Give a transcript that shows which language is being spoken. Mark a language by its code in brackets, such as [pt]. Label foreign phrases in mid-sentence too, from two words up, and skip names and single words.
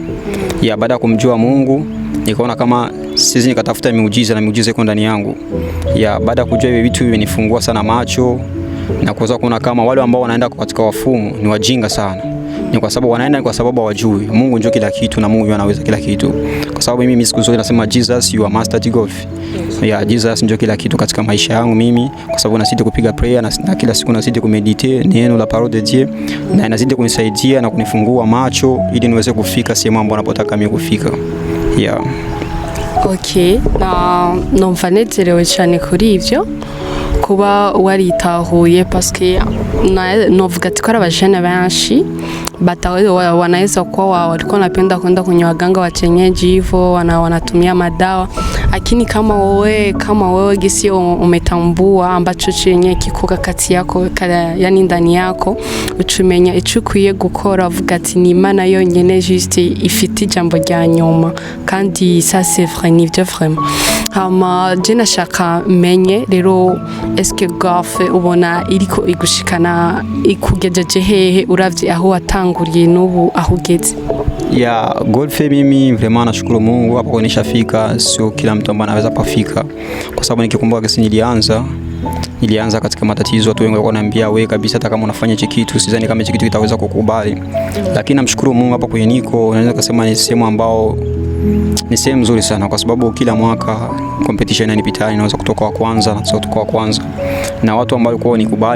[sw] Ya baada ya kumjua Mungu nikaona kama sisi nikatafuta miujiza na miujiza iko ndani yangu. Ya baada ya kujua hivi vitu vimenifungua sana macho na kuweza kuona kama wale ambao wanaenda katika wafumu ni wajinga sana. Ni kwa sababu wanaenda kwa sababu hawajui Mungu ndio kila kitu na Mungu anaweza kila kitu. Kwa sababu mimi siku zote nasema [en] Jesus you are master to golf. [sw] Ya Jesus ndio kila kitu katika maisha yangu mimi, kwa sababu nasidi kupiga prayer na kila siku nasidi kumeditate neno [fr] la parole de Dieu, [sw] na inazidi kunisaidia na kunifungua macho ili niweze kufika sehemu ambapo napotaka mimi kufika. [en] Yeah. [rn] Okay, numva nezerewe cyane kuri ivyo kuba waritahuye paske novuga ati ko abajene benshi wanaweza [sw] kuwa walikuwa wanapenda kwenda kwenye waganga wa kienyeji hivyo wanatumia madawa, lakini kama wewe gisi umetambua ambacho chenye kikoka kati yako yani ndani yako, [rn] ucumenya icyo ukwiye gukora, uvuga ati ni Imana yonyene juste ifite ijambo rya nyuma, kandi [fr] ça c'est vrai, [rn] ni byo vraiment. Je nashaka menye rero eske golf ubona iriko igushikana ikugejeje hehe uravye aho watanguriye n'ubu aho ugeze? [sw] Ya golf mimi vraiment nashukuru Mungu hapo kwa nishafika, sio kila mtu ambaye anaweza kufika, kwa sababu nikikumbuka kesi nilianza katika matatizo, watu wengi walikuwa wananiambia wewe kabisa hata kama unafanya hichi kitu sidhani kama hichi kitu kitaweza kukubali, lakini namshukuru Mungu hapo kwenye niko naweza kusema ni sehemu ambao ni sehemu nzuri sana, kwa sababu kila mwaka competition inanipita, inaweza kutoka wa kwanza na kutoka wa kwanza na watu ambao walikuwa nikubali.